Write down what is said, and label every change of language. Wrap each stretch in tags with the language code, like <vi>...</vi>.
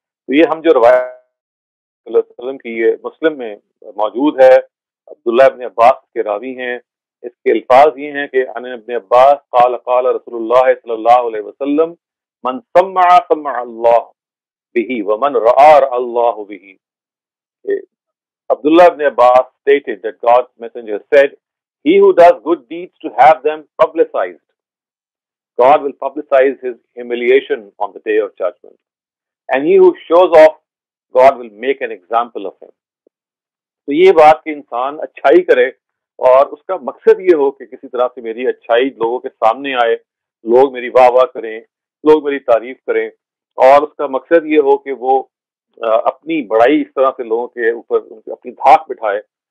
<ur>تو یہ ہم جو روایت صلی اللہ علیہ وسلم کی یہ مسلم میں موجود ہے، عبداللہ ابن عباس کے راوی ہیں. اس کے الفاظ یہ ہیں کہ</ur> <ar>عن ابن عباس قال قال رسول اللہ صلی اللہ علیہ وسلم من سمع سمع اللہ به ومن رآ رأى اللہ به.</ar> <en>Abdullah ibn Abbas stated that God's messenger said, he who does good deeds to have them publicized, God will publicize his humiliation on the day of judgment. And he who shows off, God will make an example of him.</en> <ur>تو یہ بات کہ انسان اچھائی کرے اور اس کا مقصد یہ ہو کہ کسی طرح سے میری اچھائی لوگوں کے سامنے آئے، لوگ میری واہ واہ کریں، لوگ میری تعریف کریں، اور اس کا مقصد یہ ہو کہ وہ اپنی بڑائی اس طرح سے لوگوں کے اوپر اپنی دھاک بٹھائے.</ur>